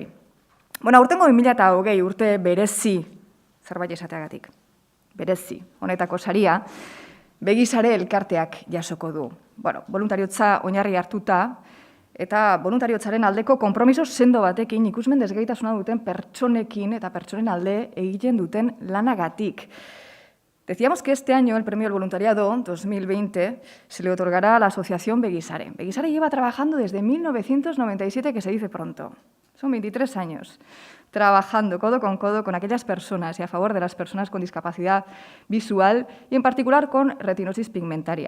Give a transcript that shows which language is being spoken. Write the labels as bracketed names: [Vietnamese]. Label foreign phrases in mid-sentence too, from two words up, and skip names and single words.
[Basque] Bueno, aurtengo 2020 urte berezi, zerbait esateagatik, berezi, honetako saria, Begizare elkarteak jasoko du. Bueno, voluntariotza oinarri hartuta eta voluntariotzaren aldeko konpromiso sendo batekin ikusmen desgaitasuna duten pertsonekin eta pertsonen alde egiten duten lanagatik. [Spanish] Decíamos que este año el Premio al Voluntariado 2020 se le otorgará a la Asociación Begizare. Begizare lleva trabajando desde 1997, que se dice pronto. Son 23 años trabajando codo con aquellas personas y a favor de las personas con discapacidad visual y en particular con retinosis pigmentaria.